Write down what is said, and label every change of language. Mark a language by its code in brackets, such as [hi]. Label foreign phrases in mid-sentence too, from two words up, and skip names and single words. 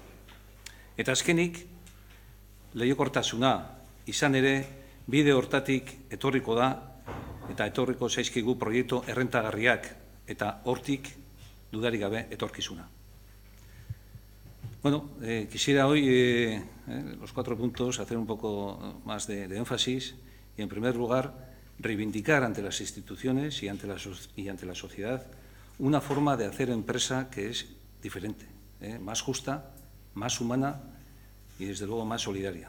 [eu] Eta azkenik, lehiakortasuna izan ere, bide hortatik etorriko da eta etorriko zaizkigu proiektu errentagarriak eta hortik dudarik gabe etorkizuna. [es] Bueno, quisiera hoy, los 4 puntos, hacer un poco más de énfasis y, en primer lugar, reivindicar ante las instituciones y ante la sociedad una forma de hacer empresa que es diferente, más justa, más humana y, desde luego, más solidaria.